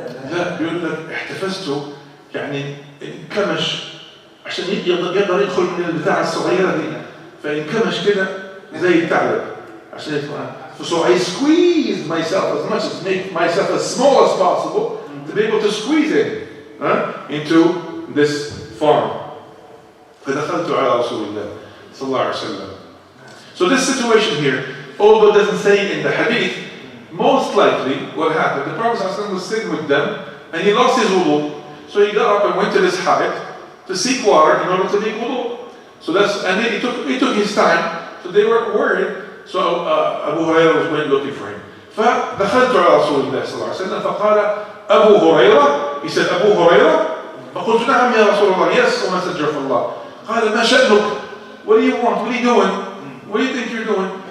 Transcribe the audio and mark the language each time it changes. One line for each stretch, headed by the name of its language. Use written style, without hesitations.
Arabic: لا بيقول لك احتفزت يعني انكمش عشان يقدر يدخل من البتاعة الصغيرة دي فانكمش كده زي الثعلب عشان يدخل.
English: So I squeezed myself as much as make myself as small as possible to be able to squeeze in into this farm. فدخلت على رسول الله صلى الله عليه وسلم. So this situation here, although it doesn't say in the hadith, most likely what happened, the Prophet ﷺ was sitting with them and he lost his wudu. So he got up and went to this ha'it to seek water in order to make wudu. So and then he took his time. So they were worried. So Abu Hurairah was looking for him.
Arabic: فدخلت على رسول الله صلى الله عليه وسلم فقال أبو هريرة.
English: He said Abu Hurairah
Arabic: فقلت نعم يا رسول الله.
English: Yes, O Messenger of Allah.
Arabic: قال ما شأنك?
English: What do you want? What are you doing? What do you think you're doing?